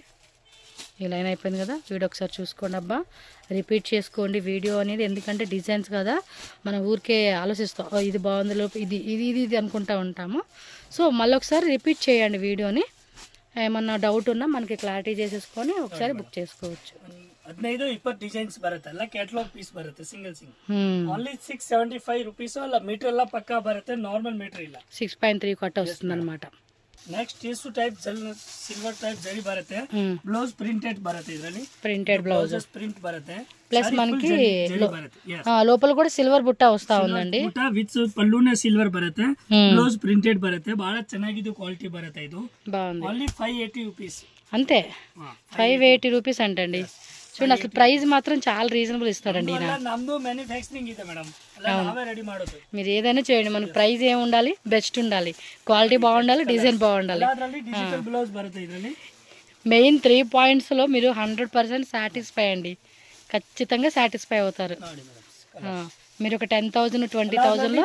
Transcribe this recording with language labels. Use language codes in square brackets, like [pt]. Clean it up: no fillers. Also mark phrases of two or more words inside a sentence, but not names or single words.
[te] ఈ లైన్ అయిపోయింది కదా, వీడియో ఒకసారి చూసుకోండి అబ్బా, రిపీట్ చేసుకోండి వీడియో అనేది. ఎందుకంటే డిజైన్స్ కదా, మనం ఊరికే ఆలోచిస్తాం ఇది బాగుంది లోపు ఇది ఇది ఇది ఇది అనుకుంటూ ఉంటాము. సో మళ్ళీ ఒకసారి రిపీట్ చేయండి వీడియోని. ఏమన్నా డౌట్ ఉన్నా మనకి క్లారిటీ చేసేసుకొని ఒకసారి బుక్ చేసుకోవచ్చు. [kn] 15-20 ಡಿಸೈನ್ಸ್ ಬರುತ್ತೆ, ಎಲ್ಲ ಕ್ಯಾಟಲಾಗ್ ಪೀಸ್ ಬರುತ್ತೆ, ಸಿಂಗಲ್ ಓನ್ಲಿ 675 ರೂಪೀಸ್. ಅಲ್ಲ ಮೀಟರ್ ಎಲ್ಲ ಪಕ್ಕಾ ಬರುತ್ತೆ, ನಾರ್ಮಲ್ ಮೀಟರ್ ಇಲ್ಲ. [te] 6.3 ಕಟ್ಟ వస్తుంది అనమాట. [kn] ನೆಕ್ಸ್ಟ್ ಟೀಸು ಟೈಪ್ ಸಿಲ್ವರ್ ಟೈಪ್ ಜರಿ ಬರುತ್ತೆ, ಬ್ಲೌಸ್ ಪ್ರಿಂಟೆಡ್ ಬರುತ್ತೆ, ಇದರಲ್ಲಿ [en] printed blouse [kn] ಪ್ರಿಂಟ್ ಬರುತ್ತೆ. [te] ప్లస్ మనకి లోపల కూడా సిల్వర్ బుట్ట వస్తా ఉందండి. [kn] ವಿತ್ ಪಲ್ಲುನೇ ಸಿಲ್ವರ್ ಬರುತ್ತೆ, ಬ್ಲೌಸ್ ಪ್ರಿಂಟೆಡ್ ಬರುತ್ತೆ, ಬಹಳ ಚೆನ್ನಾಗಿದೆ ಕ್ವಾಲಿಟಿ ಬರುತ್ತೆ. ಇದು [te] బాగుంది. [en] only 580 rupees [te] అంతే, 580 రూపీస్ అంటండి. చూడండి అసలు ప్రైస్ మాత్రం చాలా రీజనబుల్ ఇస్తాడండి ఈయన. [kn] ನಮ್ದು ಮ್ಯಾನುಫ್ಯಾಕ್ಚರಿಂಗ್ ಇದೆ ಮೇಡಮ್, ನಾವೇ ರೆಡಿ ಮಾಡೋದು. [te] మీరు ఏదైనా చేయండి, మనకు ప్రైస్ ఏమి ఉండాలి, బెస్ట్ ఉండాలి, క్వాలిటీ బాగుండాలి, డిజైన్ బాగుండాలి. [en] digital blouse [kn] ಬರುತ್ತೆ ಇದರಲ್ಲಿ. [te] మెయిన్ 3 పాయింట్స్లో మీరు 100% సాటిస్ఫై అండి, ఖచ్చితంగా సాటిస్ఫై అవుతారు. మీరు ఒక 10,000 20,000లో